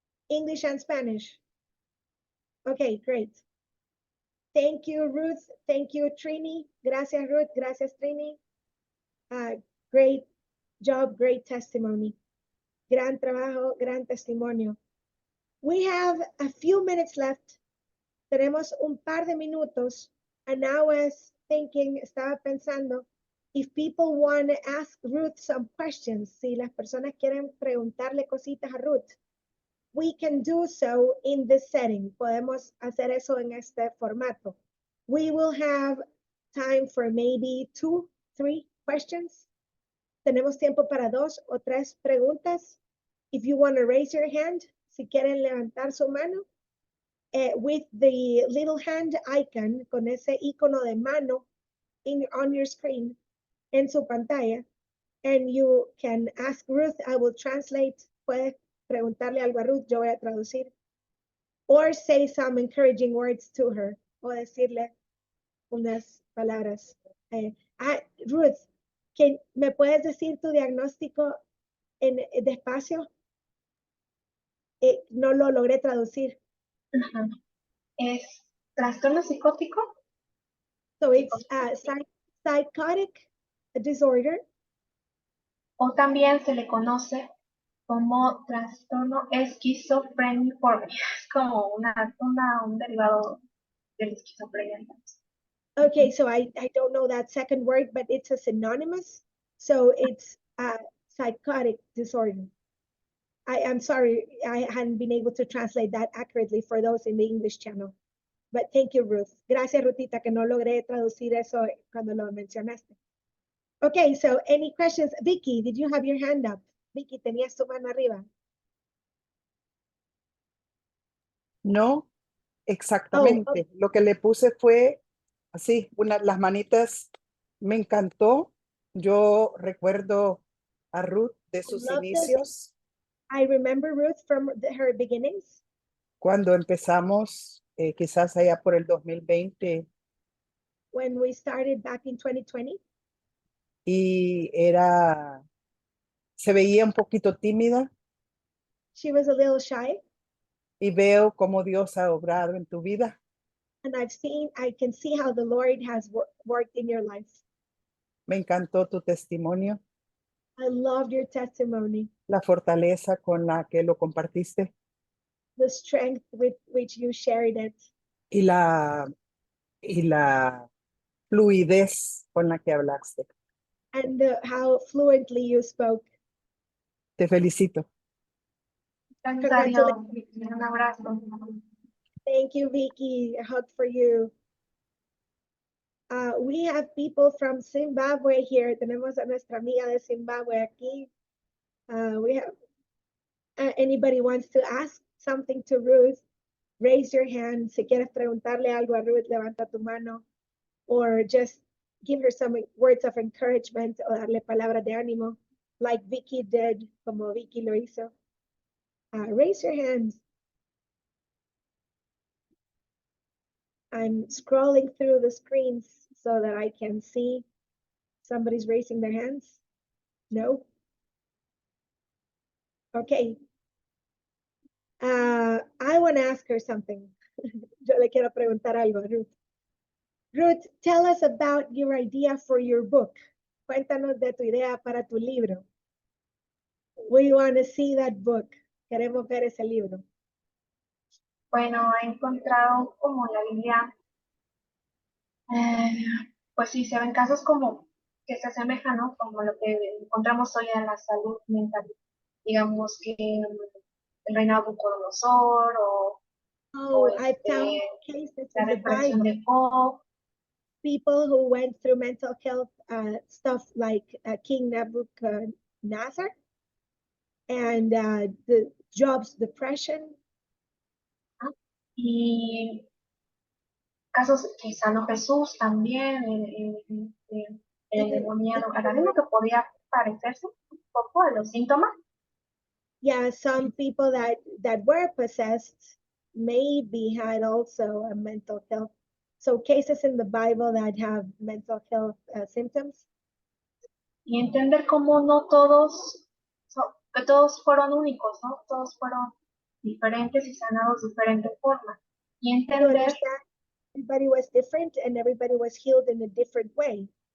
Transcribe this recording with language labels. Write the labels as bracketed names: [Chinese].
[English] English and Spanish. Okay, great. Thank you, Ruth. Thank you, Trini. [Spanish] Gracias, Ruth. Gracias, Trini. [English] Great job, great testimony. [Spanish] Gran trabajo, gran testimonio. [English] We have a few minutes left. [Spanish] Tenemos un par de minutos. [English] And I was thinking, [Spanish] estaba pensando, [English] if people want to ask Ruth some questions, [Spanish] si las personas quieren preguntarle cositas a Ruth, [English] we can do so in this setting. [Spanish] Podemos hacer eso en este formato. [English] We will have time for maybe 2, 3 questions. [Spanish] Tenemos tiempo para 2 o 3 preguntas. [English] If you want to raise your hand, [Spanish] si quieren levantar su mano, [English] with the little hand icon, [Spanish] con ese icono de mano [English] on your screen, [Spanish] en su pantalla, [English] and you can ask Ruth, I will translate, [Spanish] puedes preguntarle algo a Ruth, yo voy a traducir, [English] or say some encouraging words to her, [Spanish] o decirle unas palabras. Ruth, ¿me puedes decir tu diagnóstico despacio? No lo logré traducir. Es trastorno psicótico. [English] So it's psychotic disorder. [Spanish] O también se le conoce como trastorno esquizofreniforme. Es como un derivado de la esquizofrenia. [English] Okay, so I don't know that second word, but it's a synonymous. So it's a psychotic disorder. I'm sorry, I hadn't been able to translate that accurately for those in the English channel. But thank you, Ruth. [Spanish] Gracias, Rutita, que no logré traducir eso cuando lo mencionaste. [English] Okay, so any questions? Vicky, did you have your hand up? [Spanish] Vicky, tenías tu mano arriba. No, exactamente. Lo que le puse fue así, las manitas. Me encantó. Yo recuerdo a Ruth de sus inicios. [English] I remember Ruth from her beginnings. [Spanish] Cuando empezamos quizás allá por el 2020, [English] when we started back in 2020. [Spanish] y se veía un poquito tímida, [English] She was a little shy, [Spanish] y veo cómo Dios ha obrado en tu vida. [English] and I can see how the Lord has worked in your life. [Spanish] Me encantó tu testimonio, [English] I loved your testimony, [Spanish] la fortaleza con la que lo compartiste [English] the strength with which you shared it, [Spanish] y la fluidez con la que hablaste. [English] and how fluently you spoke. [Spanish] Te felicito. Gracias a Dios. Un abrazo. [English] Thank you, Vicky. A hug for you. We have people from Zimbabwe here. [Spanish] Tenemos a nuestra amiga de Zimbabwe aquí. [English] We have anybody wants to ask something to Ruth, raise your hand. [Spanish] Si quieres preguntarle algo a Ruth, levanta tu mano. [English] Or just give her some words of encouragement [Spanish] o darle palabras de ánimo, [English] like Vicky did, [Spanish] como Vicky lo hizo. [English] Raise your hands. I'm scrolling through the screens so that I can see somebody's raising their hands. No? Okay. I want to ask her something. [Spanish] Yo le quiero preguntar algo a Ruth. [English] Ruth, tell us about your idea for your book. [Spanish] Cuéntanos de tu idea para tu libro. [English] We want to see that book. [Spanish] Queremos ver ese libro. Bueno, he encontrado como la Biblia, pues sí, se ven casos como que se asemejan, ¿no? Como lo que encontramos hoy en la salud mental. Digamos que el reinado de Nabucodonosor o [English] Oh, I found cases [Spanish] la [English] in the [Spanish] depresión [English] Bible, [Spanish] de Job. [English] people who went through mental health stuff like King Nebuchadnezzar and the Job's depression. [Spanish] Y casos que sanó Jesús también, el endemoniado gadareno, que podía parecerse un poco a los síntomas. [English] Yeah, some people that were possessed maybe had also a mental health. So cases in the Bible that have mental health symptoms. [Spanish] Y entender cómo no todos, que todos fueron únicos, ¿no? Todos fueron diferentes y sanados de diferentes formas. Y [English] To [Spanish] entender [English] understand everybody was different and everybody was healed in a different way.